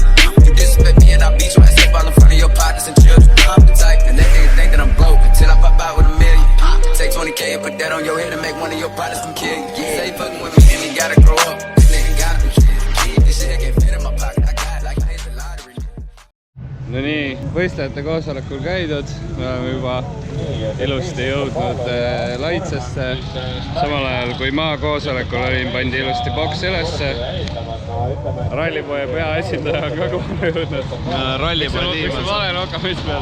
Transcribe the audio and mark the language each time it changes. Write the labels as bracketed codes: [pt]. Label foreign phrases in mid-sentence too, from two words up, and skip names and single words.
[en] You disrespect me and I beat you, I step all in front of your partners and children. I'm the type that they think that I'm broke until I pop out with $1 million. Take 20K and put that on your head and make one of your partners come kill you. Say fucking with me and you gotta grow up. This nigga gotta be kid. This shit can't fit in my pocket. I got it like I hit the lottery. [et] No nii, võistlejate koosolekul käidud. Me oleme juba ilusti jõudnud Laitsesse. Samal ajal kui maa koosolekul olin, pandi ilusti boks ülesse. Rallipoe peaesindaja on ka kohale jõudnud. Rallipoe tiim. Miks on vale noka, mis peal?